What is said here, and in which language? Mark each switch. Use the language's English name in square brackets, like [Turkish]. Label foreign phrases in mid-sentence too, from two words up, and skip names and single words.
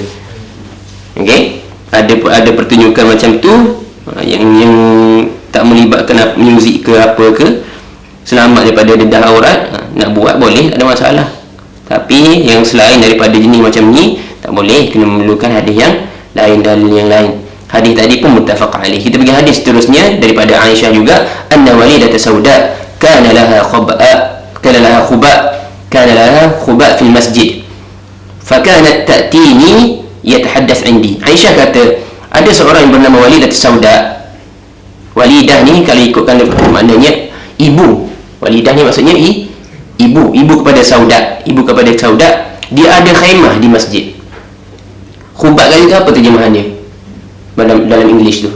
[Malay] Okey, ada pertunjukan macam tu yang tak melibatkan muzik ke apa ke, selamat daripada dedah aurat, nak buat boleh, tak ada masalah. Tapi yang selain daripada jenis macam ni tak boleh, kena memerlukan hadis yang lain, dalil yang lain. Hadis tadi pun [Arabic] متفق عليه. [Malay] Kita pergi hadis seterusnya daripada Aisyah juga, [Arabic] أن وليدة سوداء كان لها خباء في المسجد فكانت تأتيني تتحدث عندي. [Malay] Aisyah kata ada seorang yang bernama walidat sauda. Walidah ni kalau ikutkan maknanya ibu. Walidah ni maksudnya ibu kepada sauda. Ibu kepada sauda, dia ada khaimah di masjid. Khubat kali tu apa terjemahan dia dalam English tu?